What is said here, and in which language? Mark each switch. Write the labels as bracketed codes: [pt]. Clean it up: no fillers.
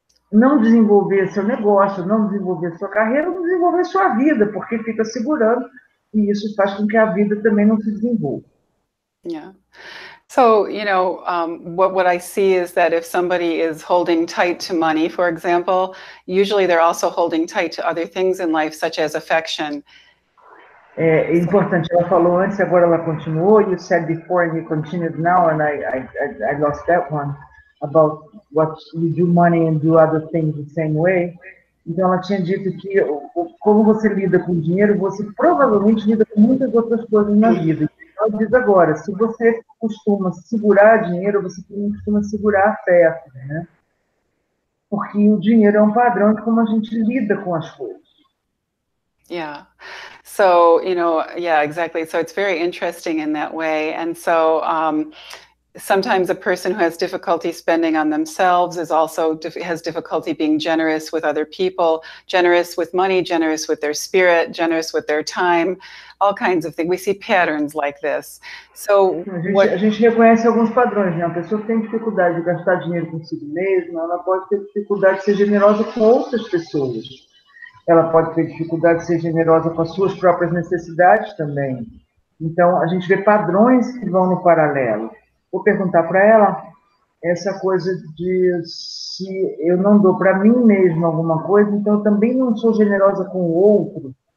[pt] não desenvolver seu negócio, não desenvolver sua carreira, não desenvolver sua vida, porque fica segurando, e isso faz com que a vida também não se desenvolva. [en] Yeah. So, what I see is that if somebody is holding tight to money, for example, usually they're also holding tight to other things in life, such as affection. [pt] É importante, ela falou antes, agora ela continuou. [en] You said before and you continued now, and I lost that one, about what you do money and do other things the same way. [pt] Então ela tinha dito que como você lida com dinheiro, você provavelmente lida com muitas outras coisas na vida. Ela diz agora, se você costuma segurar dinheiro, você também costuma segurar afeto, né? Porque o dinheiro é um padrão de como a gente lida com as coisas. [en] Yeah. So, yeah, exactly. So it's very interesting in that way. And so sometimes a person who has difficulty spending on themselves has difficulty being generous with other people, generous with money, generous with their spirit, generous with their time, all kinds of things. We see patterns like this. So [pt] a gente reconhece alguns padrões, né? A pessoa que tem dificuldade de gastar dinheiro consigo mesma, ela pode ter dificuldade de ser generosa com outras pessoas. Ela pode ter dificuldade de ser generosa com as suas próprias necessidades também. Então, a gente vê padrões que vão no paralelo. Vou perguntar para ela essa coisa de se eu não dou para mim mesma alguma coisa, então eu também não sou generosa com o outro.